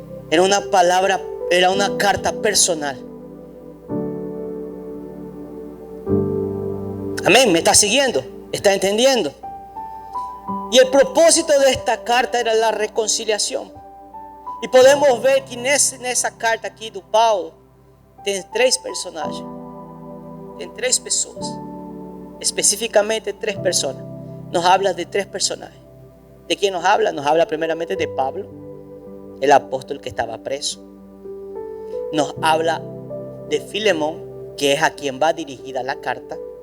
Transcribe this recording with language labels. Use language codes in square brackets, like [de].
[es] Era una carta personal. Amén, ¿me está siguiendo? ¿Está entendiendo? Y el propósito de esta carta era la reconciliación. Y podemos ver que [pt] nessa carta aqui do Paulo tem 3 personagens. Tem 3 pessoas. [es] Específicamente 3 personas. Nos habla de 3 personajes. ¿De quién nos habla? Nos habla primeramente de Pablo, el apóstol que estaba preso. Nos habla de Filemón, que es a quien va dirigida la carta.